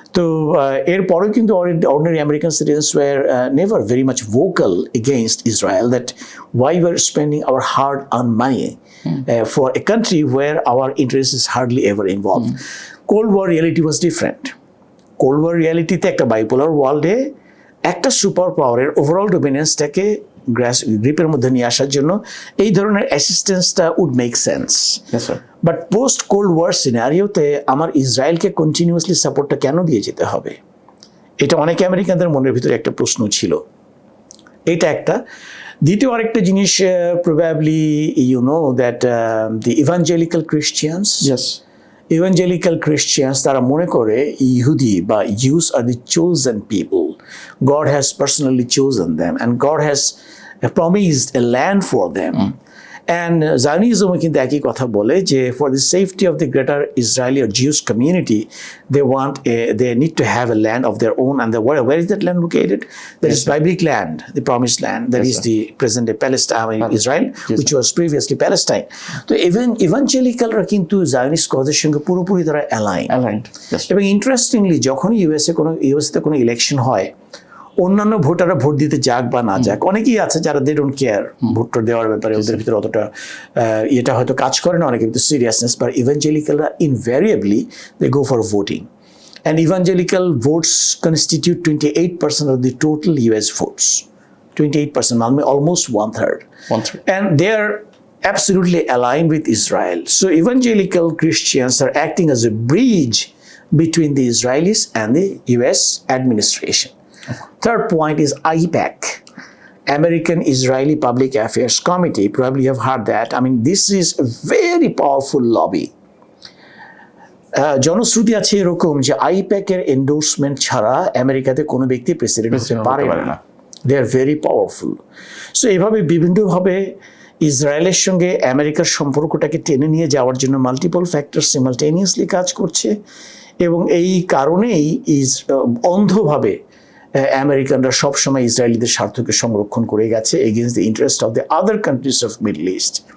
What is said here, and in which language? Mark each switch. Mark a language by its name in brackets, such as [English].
[Bangla] তো এরপরেও কিন্তু [English] ordinary American citizens were never very much vocal against Israel, that why we are spending our hard-earned money for a country where our interest is hardly ever involved. Cold War reality was different. [Bangla] Cold war রিয়ালিটিতে একটা bipolar ওয়ার্ল্ডে একটা super পাওয়ারের overall ডোমিনেন্সটাকে গ্রিপের মধ্যে নিয়ে আসার জন্য এই ধরনের অ্যাসিস্ট্যান্সটা [English] Would make sense. [Bangla] But post cold war সিনারিওতে আমার ইসরায়েলকে কন্টিনিউয়াসলি সাপোর্টটা কেন দিয়ে যেতে হবে, এটা অনেক আমেরিকানদের মনের ভিতরে একটা প্রশ্ন ছিল। এটা একটা। দ্বিতীয় আরেকটা জিনিস, [English] probably you know that the evangelical Christians, evangelical Christians [Bangla] তারা মনে করে ইহুদি বা [English] Jews are the chosen people, God has personally chosen them and God has promised a land for them. And [Bangla] জায়নিজমও কিন্তু একই কথা বলে যে [English] For the safety of the greater Israeli or Jewish community, they need to have a land of their own. And where is that land located? That is biblic land, the promised land, that is the present day Palestine, Israel, which was previously Palestine. [Bangla] তো ইভাঞ্জেলিক্যালরা কিন্তু Zionist কজের সঙ্গে পুরোপুরি তারা aligned. এবং interestingly যখনই ইউএসএতে কোনো election হয়, অন্যান্য ভোটাররা ভোট দিতে যাক বা না যাক, অনেকেই আছে যারা [English] they don't care [Bangla] ভোটটা দেওয়ার ব্যাপারে, ওদের ভিতরে অতটা এটা হয়তো কাজ করে না, অনেকের ভিতরে seriousness. [English] But ইভাঞ্জেলিক্যালরা invariably they go for voting, and evangelical votes constitute 28% of the total US votes, 28%, almost one third, and they are absolutely aligned with Israel. So evangelical Christians are acting as a bridge between the Israelis and the US administration. Third point is IPAC, American Israeli Public Affairs Committee. Probably you have heard that. I mean, this is a very powerful lobby. [Bangla] জনশ্রুতি আছে এরকম যে আইপ্যাকের endorsement ছাড়া আমেরিকাতে কোনো ব্যক্তি president হতে পারে না। [English] They are very powerful. [Bangla] সো এইভাবে বিভিন্নভাবে ইসরায়েলের সঙ্গে আমেরিকার সম্পর্কটাকে টেনে নিয়ে যাওয়ার জন্য মাল্টিপল ফ্যাক্টর সিমালটেনিয়াসলি কাজ করছে, এবং এই কারণেই অন্ধভাবে আমেরিকানরা সবসময় ইসরায়েলিদের স্বার্থকে সংরক্ষণ করে গেছে [English] Against the interest of the other countries of Middle East.